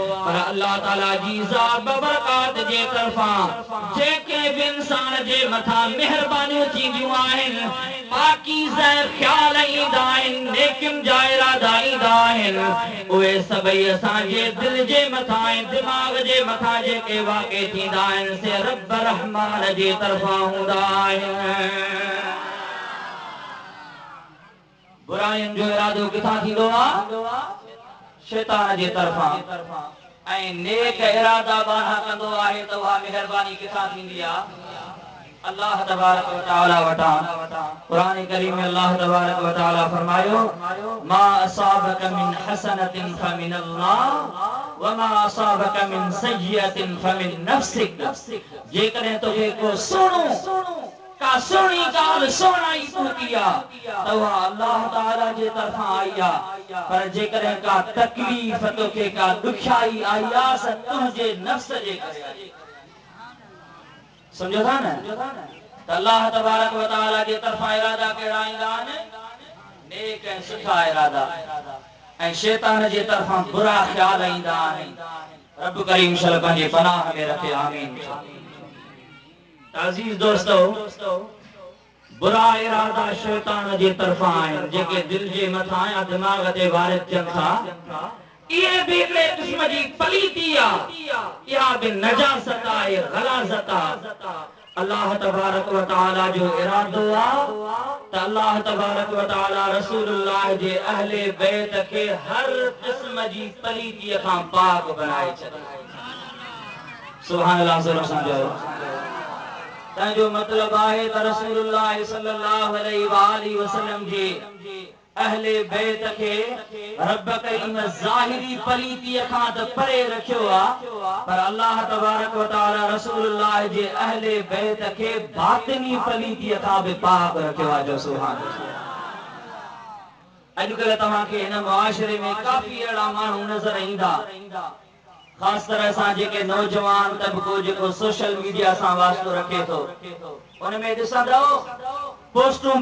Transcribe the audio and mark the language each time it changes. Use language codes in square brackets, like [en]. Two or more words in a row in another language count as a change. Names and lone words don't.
[sd] पर अल्लाह ताला जी ज़ात बबरकात जे तरफ़ां जेके बि इंसान जे मथां महिरबानियूं थींदियूं आहिनि, पाकीज़ा ख़्याल ईंदा आहिनि, नेकियुनि जा इरादा ईंदा आहिनि, उहे सभई असांजे दिल जे मथां ऐं दिमाग़ जे मथां जेके वाक़े थींदा आहिनि से रब रहमान जे तरफ़ां हूंदा आहिनि। बुरायुनि जो इरादो किथां थींदो आहे? शैतान जे तरफ़ां। ऐं नेक इरादा बाना कंदो आहे त उहा महिरबानी किथां थींदी आहे? अल्लाह तबारक व तआला वटां। कुरान करीम में अल्लाह तबारक व तआला फरमायो [ar] ما أصابك من حسنة فمن الله وما أصابك من سيئة فمن نفسك. [sd] जेकॾहिं तोखे को का सुहिणी ॻाल्हि सुहिणाई पहुती आहे त उहा अल्लाह ताला जे तरफ़ां आई आहे। पर जेकॾहिं का तकलीफ़ तोखे का ॾुखियाई आई आहे स तुंहिंजे नफ़्स जे करे आई। समझो था न? त अल्लाह तबारक व तआला जे तरफ़ां इरादा कहिड़ा ईंदा आहिनि? नेक ऐं सुठा इरादा। ऐं शैतान जे तरफ़ां बुरा ख़्याल ईंदा आहिनि। रब करीम शल पंहिंजे पनाह में रखे। आमीन। अज़ीज़ दोस्तो, बुरा इरादा शैतान जे तरफ़ां आहिनि जेके दिल जे मथां या दिमाग़ ते वारिद थियनि था। इहे बि हिकिड़े क़िस्म जी पलीती आहे, इहा बि नजासत आहे, ग़लाज़त आहे। अल्लाह तबारक व तआला जो इरादो आहे त अल्लाह तबारक व तआला रसूलुल्लाह जे अहले बैत खे हर क़िस्म जी पलीतीअ खां पाक बणाए छॾे। [ar] سبحان الله [sd] ज़रा सां जो तंहिंजो मतिलब आहे त रसूलुल्लाह [ar] صلى الله عليه وسلم [sd] जे अहले बैत खे रब करीम ज़ाहिरी पलीतीअ खां त परे रखियो आहे, पर अल्लाह तबारक व तआला रसूलुल्लाह जे अहले बैत खे बातिनी पलीतीअ खां बि पाक रखियो आहे। [ar] जो سبحان الله. [sd] अॼुकल्ह तव्हांखे हिन मुआशरे में काफ़ी अहिड़ा माण्हू नज़र ईंदा खास तरह सां जेके नौजवान तबको जेको [en] social media [sd] सां वास्तो रखे थो उन में ॾिसंदो पोस्टूं